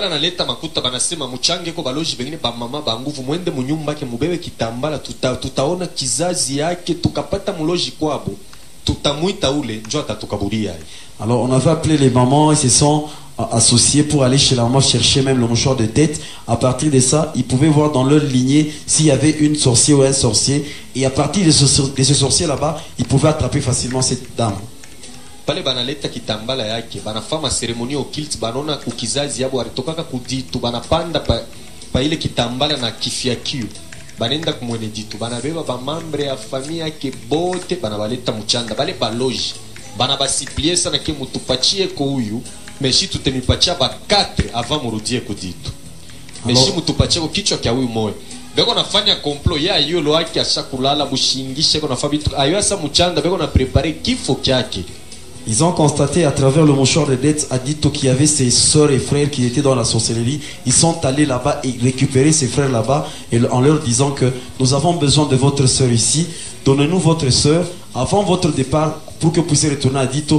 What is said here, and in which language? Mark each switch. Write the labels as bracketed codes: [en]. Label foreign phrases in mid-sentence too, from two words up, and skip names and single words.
[fr] Alors on avait appelé les mamans et se sont associés pour aller chez la maman chercher même le mouchoir de tête. À partir de ça, ils pouvaient voir dans leur lignée s'il y avait une sorcière ou un sorcier. Et à partir de ce sorcier là-bas, ils pouvaient attraper facilement cette dame. [sw] Pale banaleta kitambala yake banafanya [fr] ceremony occulte [sw] banona kukizazi yabo alitokaka kuditu banapanda pa ile kitambala na kifiakio banenda kumwene ditu banabeba bamambre ya familia yake bote banabaleta muchanda bale baloji banabasiplie sana ke mutupachie ko huyu meshi tutemipatia ba 4 avant murudie kuditu meshi mutupachie ko kichwa kya huyu moyo beko nafanya complot ya yolo yake ashakulala bushingishe ko nafanya bitu ayo asa muchanda beko na préparer kifo kyake. [fr] Ils ont constaté à travers le mouchoir de dette à Dito qu'il y avait ses soeurs et frères qui étaient dans la sorcellerie. Ils sont allés là-bas et récupérer ses frères là-bas en leur disant que nous avons besoin de votre soeur ici. Donnez-nous votre soeur avant votre départ pour que vous puissiez retourner à Dito.